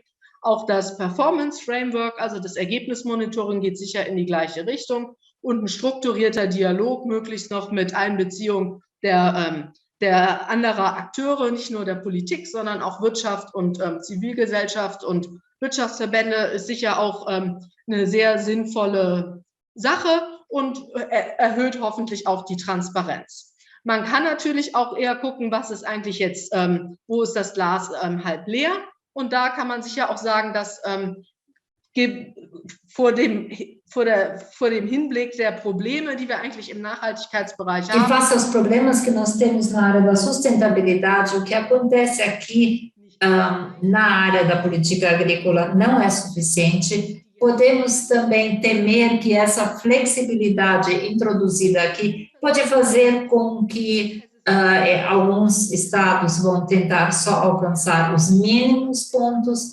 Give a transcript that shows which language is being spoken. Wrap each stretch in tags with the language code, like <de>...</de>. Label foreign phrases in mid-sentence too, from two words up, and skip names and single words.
<de>Auch das</de> <en>Performance Framework,</en> <de>also das Ergebnismonitoring, geht sicher in die gleiche Richtung, und ein strukturierter Dialog, möglichst noch mit Einbeziehung der anderer Akteure, nicht nur der Politik, sondern auch Wirtschaft und Zivilgesellschaft und Wirtschaftsverbände, ist sicher auch eine sehr sinnvolle Sache und erhöht hoffentlich auch die Transparenz. Man kann natürlich auch eher gucken, was ist eigentlich jetzt, wo ist das Glas halb leer? Und da kann man sicher auch sagen, dass vor dem Hinblick der Probleme, die wir eigentlich im Nachhaltigkeitsbereich haben.</de> <pt>E face aos problemas que nós temos na área da sustentabilidade, o que acontece aqui na área da política agrícola não é suficiente. Podemos também temer que essa flexibilidade introduzida aqui pode fazer com que alguns estados vão tentar só alcançar os mínimos pontos.</pt>